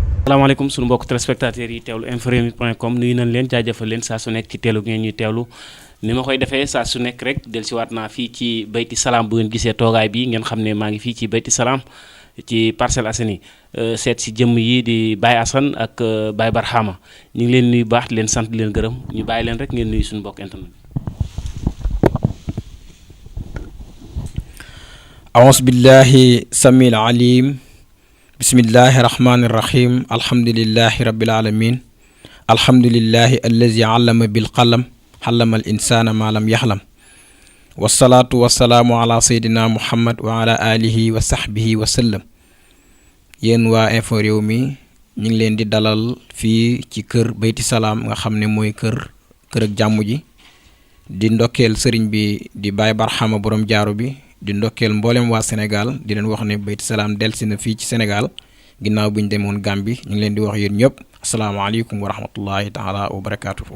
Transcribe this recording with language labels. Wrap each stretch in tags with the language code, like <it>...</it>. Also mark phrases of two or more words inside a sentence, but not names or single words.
<wo>salaamaaleykum sunu mbokk téléspectateurs yi teewlu info-rewmi.com nuyu nañ leen jaajëfal leen saa su nekk ci teelu ngeen ñuy teewlu ni ma koy defee saa su nekk rek dellusiwaat naa fii ci Bayti Salaam bu ngeen gisee toogaay bi ngeen xam ne maa ngi fii ci Bayti Salaam ci Parcelles Assainies seet si jëmm yi di Baye Assane ak Baye Barhama ñu ngi leen nuyu baax di leen sant di leen gërëm ñu bàyyi leen rek ngeen nuyu suñu mbokk internet.</wo> <ar>أعوذ بالله السميع العليم بسم الله الرحمن الرحيم الحمد لله رب العالمين الحمد لله الذي علم بالقلم علم الإنسان ما لم يحلم والصلاة والسلام على سيدنا محمد وعلى آله وصحبه وسلم</ar> <wo>yéen waa info réew mi ñu ngi leen di dalal fii ci kër Bayti Salaam nga xam ne mooy kër ak jàmm ji di ndokkeel sëriñ bi di Baye Barhama borom jaaru bi di ndokkeel mboolem waa Sénégal di leen wax ne Bayti Salaam delsi na fii ci Sénégal ginnaaw bi ñu demoon Gambie ñu ngi leen di wax yéen ñëpp</wo> <ar>السلام عليكم ورحمة الله تعالى وبركاته.</ar>